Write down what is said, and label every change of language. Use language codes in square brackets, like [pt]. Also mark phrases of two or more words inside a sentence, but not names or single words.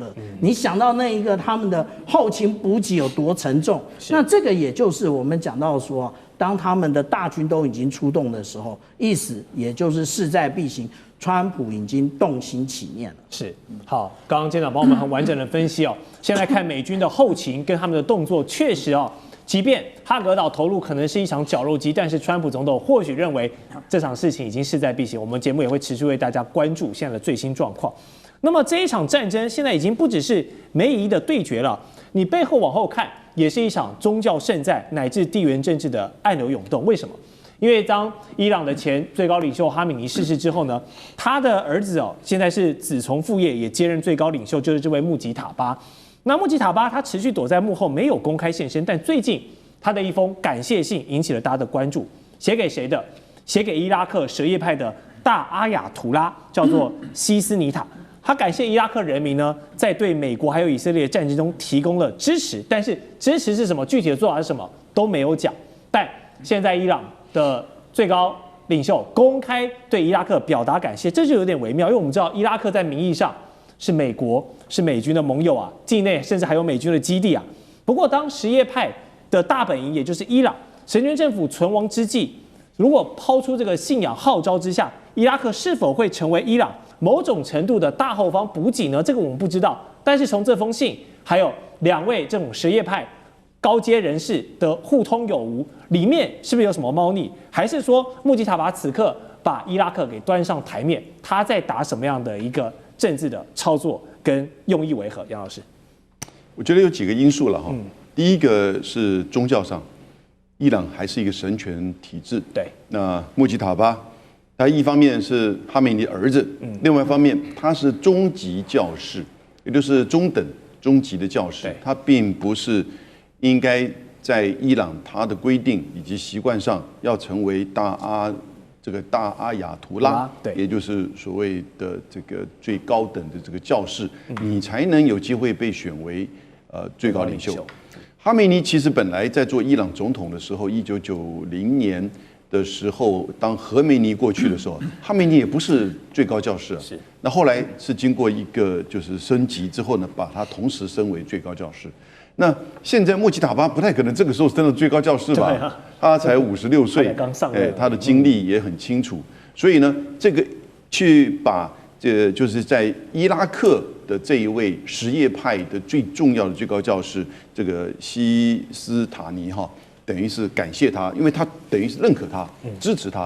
[zh] 你想到那一個他們的後勤補給有多沉重？那這個也就是我們講到說，當他們的大軍都已經出動的時候，意思也就是勢在必行。川普已經動心起念了。是，好，剛刚艦長幫我們很完整的分析哦。現在看美軍的後勤跟他們的動作，確實哦，即便哈格島投入可能是一場絞肉機，但是川普總統或許認為這場事情已經勢在必行。我們節目也會持續為大家關注現在的最新狀況。那麼這一場戰爭現在已經不只是美以伊的對決了，你背後往後看，也是一場宗教聖戰乃至地緣政治的暗流湧動。為什麼？因為當伊朗的前最高領袖哈米尼逝世之後呢，他的兒子現在是子從父業，也接任最高領袖，就是這位穆吉塔巴。那穆吉塔巴他持續躲在幕後，沒有公開現身，但最近他的一封感謝信引起了大家的關注。寫給誰的？寫給伊拉克什葉派的大阿亞圖拉，叫做西斯尼塔。他感謝伊拉克人民呢，在對美國還有以色列戰爭中提供了支持，但是支持是什麼？具體的做法是什麼？ 都沒有講。但現在伊朗的最高領袖公開對伊拉克表達感謝，這就有點微妙，因為我們知道伊拉克在名義上是美國、是美軍的盟友啊，境內甚至還有美軍的基地啊。不過，當什葉派的大本營，也就是伊朗神權政府存亡之際，如果拋出這個信仰號召之下，伊拉克是否會成為伊朗某種程度的大後方補給呢？這個我們不知道。但是從這封信，還有2位這種什葉派高階人士的互通有無，裡面是不是有什麼貓膩？還是說穆吉塔巴此刻把伊拉克給端上台面，他在打什麼樣的一個政治的操作，跟用意為何？楊老師，我覺得有幾個因素了哈。第一個是宗教上，伊朗還是一個神權體制。對，那穆吉塔巴，他一方面是哈梅尼的兒子，另外一方面他是中级教士，也就是中等、中級的教士，他並不是應該在伊朗他的規定以及習慣上要成為大阿亞圖拉，也就是所謂的這個最高等的這個教士，你才能有機會被選為最高領袖。哈梅尼其實本來在做伊朗總統的時候，1990年的時候，當何梅尼過去的时候，哈梅尼也不是最高教士啊。是。那後來是經過一個就是升級之後呢，把他同時升為最高教士。那現在穆吉塔巴不太可能這個時候升了最高教士吧？他才56歲，剛上任，他的經歷也很清楚。所以呢，這個去把就是在伊拉克的這一位什葉派的最重要的最高教士，這個西斯塔尼哈，等於是感謝他，因為他等於是認可他、支持他。